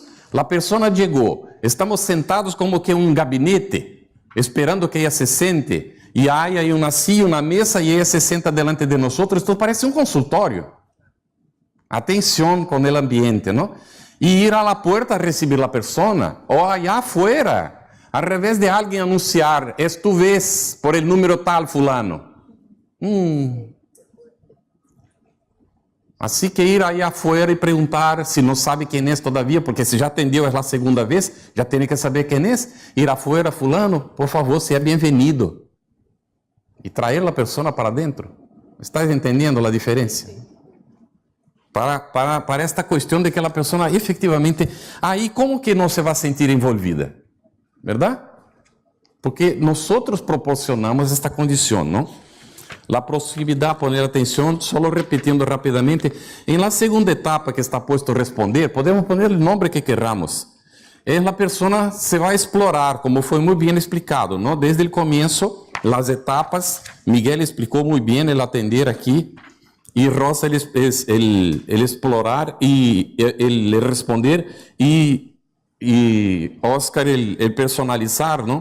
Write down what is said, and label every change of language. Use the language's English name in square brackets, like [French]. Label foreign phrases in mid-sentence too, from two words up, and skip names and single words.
[Portuguese] A pessoa chegou, estamos sentados como que um gabinete, esperando que ela se sente, e aí uma silla, uma mesa, e ela se senta [Spanish] delante de [Portuguese] nós. Isto parece um consultório. Atenção com o ambiente, não? E ir à porta a receber a pessoa, ou [Spanish] allá afuera, [Portuguese] ao revés de alguém anunciar, [Spanish] es tu vez, por el número tal, [Portuguese] fulano. Assim que ir aí afuera e perguntar se não sabe quem é todavia, porque se já atendeu a segunda vez, já tem que saber quem é. Ir afuera, fulano, por favor, seja bem-vindo. E trazer a pessoa para dentro. Estás entendendo a diferença? Para esta questão de que a pessoa efetivamente... Aí como que não se vai sentir envolvida? Verdade? Porque nós proporcionamos esta condição, não? A proximidade, poner atenção, só repetindo rapidamente, [Spanish] em la segunda etapa que está puesto responder, podemos poner [Portuguese] o nome [Spanish] que queramos. [Portuguese] A pessoa se vai explorar, como foi muito bem explicado, não? Desde o começo, as etapas, Miguel explicou muito bem [Spanish] el atender [Portuguese] aqui, e Rosa ele explorar e ele responder, e Oscar ele personalizar, não?